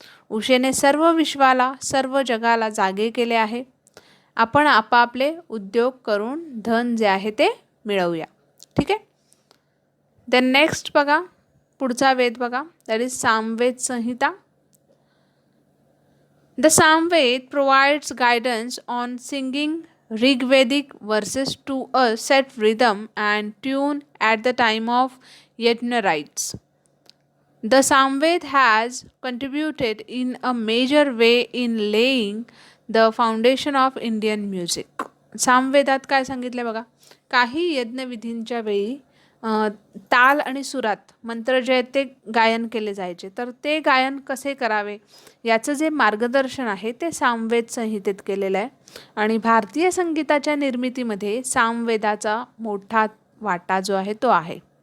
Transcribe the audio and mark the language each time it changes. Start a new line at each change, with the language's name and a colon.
Marathi: उशेने सर्व विश्वाला, सर्व जगाला जागे केले आहे. आपण आपापले उद्योग करून धन जे आहे ते मिळवूया. ठीक आहे.
English: then next
Marathi: बघा पुढचा वेद बघा,
English: that is
Marathi: सामवेद संहिता.
English: The Samaveda provides guidance on singing Rigvedic verses to a set rhythm and tune at the time of yajna rites. The Samved has contributed in a major way in laying the foundation of Indian music.
Marathi: सामवेदात काय सांगितलं बघा, काही यज्ञविधींच्या वेळी ताल आणि सुरात मंत्र जे आहेत ते गायन केले जायचे. तर ते गायन कसे करावे याचं जे मार्गदर्शन आहे ते सामवेद संहितेत केलेलं आहे. आणि भारतीय संगीताच्या निर्मितीमध्ये सामवेदाचा मोठा वाटा जो आहे तो आहे.